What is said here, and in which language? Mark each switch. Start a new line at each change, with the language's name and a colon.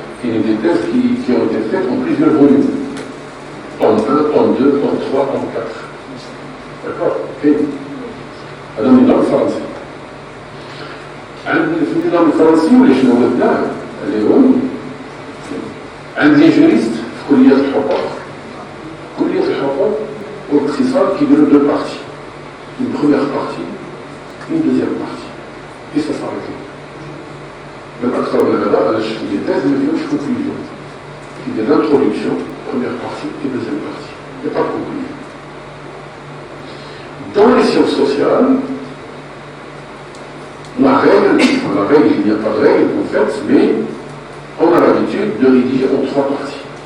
Arabic: كاينين
French: دي تيز qui ont été faites en plusieurs volumes, tome 1, tome 2, tome 3, tome 4. D'accord.
Arabic: كاين هذا النظام الفرنسي. عند في النظام الفرنسي ولا شنو بدناه اليوم عند لي جوريست في كليه الحقوق. كليه الحقوق والاقتصاد كيديروا دو بارتي،
French: une première partie, une deuxième partie. Et ça s'arrête là. Même
Arabic: أكثر من هذا أنا شفت دي تيز ما فيهمش conclusion.
French: في دي l'introduction, première partie et deuxième partie. Il n'y a pas de conclusion. Dans les sciences sociales, la règle, il n'y a pas de règle en fait, mais on a l'habitude de rédiger en 3 parties.